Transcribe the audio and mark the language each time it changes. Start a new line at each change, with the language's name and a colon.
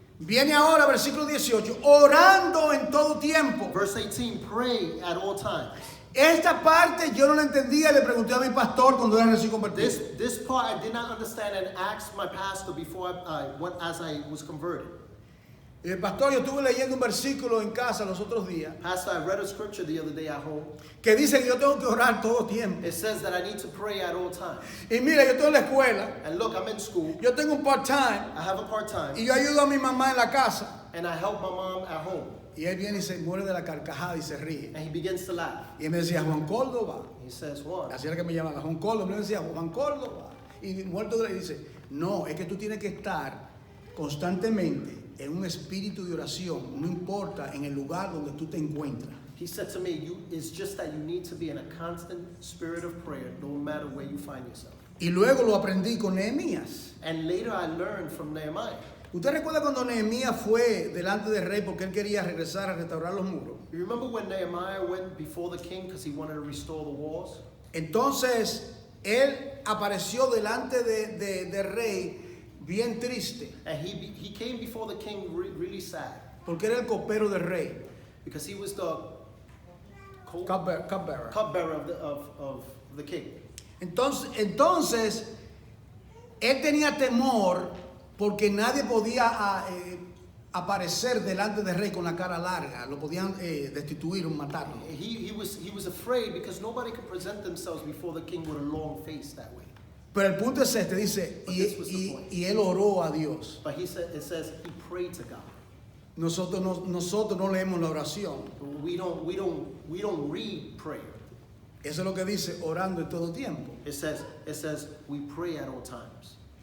Spanish: Viene ahora versículo 18, orando en todo tiempo.
English: Verse 18, pray at all times.
Spanish: Esta parte yo no la entendía y le pregunté a mi pastor cuando era recién convertido.
English: This part I did not understand and asked my pastor before as I was converted.
Spanish: Y el pastor, yo estuve leyendo un versículo en casa los otros días
English: Pastor, I read a scripture the other day at home.
Spanish: que dice que yo tengo que orar todo tiempo.
English: It says that I need to pray at all times.
Spanish: Y mira, yo estoy en la escuela,
English: And look, I'm in school.
Spanish: yo tengo un part-time
English: I have a part-time.
Spanish: y yo ayudo a mi mamá en la casa.
English: And I help my mom at home.
Spanish: Y él viene y se muere de la carcajada y se ríe.
English: And he begins to laugh.
Spanish: Y él me decía, Juan Córdoba.
English: He says, what?
Spanish: Así era que me llamaba, Juan Córdoba. Y me decía, Juan Córdoba. Y muerto de la dice, no, es que tú tienes que estar constantemente en un espíritu de oración, no importa en el lugar donde tú te encuentras.
English: He said to me, it's just that you need to be in a constant spirit of prayer no matter where you find yourself.
Spanish: Y luego lo aprendí con Nehemías.
English: And later I learned from Nehemiah.
Spanish: ¿Usted recuerda cuando Nehemías fue delante del rey porque él quería regresar a restaurar los muros?
English: You remember when Nehemiah went before the king because he wanted to restore the walls?
Spanish: Entonces, él apareció delante del rey bien triste,
English: And he came before the king really sad
Spanish: porque era el copero del rey,
English: because he was the cupbearer. cupbearer of the king.
Spanish: Entonces, él tenía temor porque nadie podía aparecer delante del rey con la cara larga, lo podían destituir o matarlo.
English: He was afraid because nobody could present themselves before the king with a long face that way.
Spanish: Pero el punto es este, dice,
English: But this was the point.
Spanish: y él oró a Dios.
English: But it says he prayed to God.
Spanish: Nosotros no leemos la oración.
English: We don't read prayer.
Spanish: Eso es lo que dice, orando en todo tiempo.
English: It says we pray at all times.